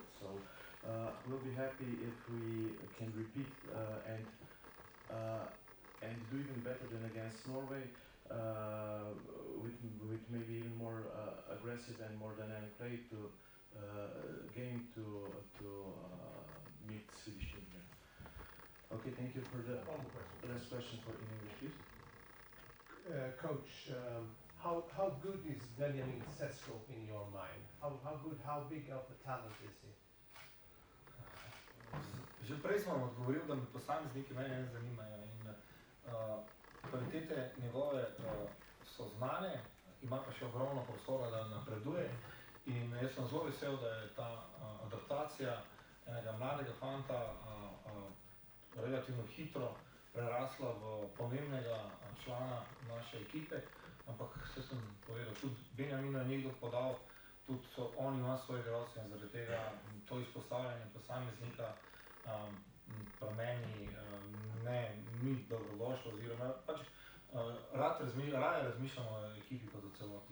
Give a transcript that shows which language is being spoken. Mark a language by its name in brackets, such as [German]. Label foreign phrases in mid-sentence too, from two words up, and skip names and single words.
[English] So we'll be happy if we can repeat and do even better than against Norway, with maybe even more aggressive and more dynamic play to game to meet Swedish team here. Okay, thank you for the last question in English, please. Coach, how good is Benjamin Sesko in your mind? How big of a talent is he? [Slovenian] Že prej sem vam odgovoril, da me posamezniki mene ne zanimajo in kvalitete njegove so znane, ima pa še ogromno prostora, da napreduje. In jaz sem zelo vesel, da je ta adaptacija enega mladega fanta relativno hitro prerasla v pomembnega člana naše ekipe, ampak vse sem povedal, tudi Benjaminu je nekdo podal, tudi on ima svoje igralce in zaradi tega to izpostavljanje posameznika pri meni ni dobrodošlo, oziroma pač raje razmišljamo o ekipi kot o celoti.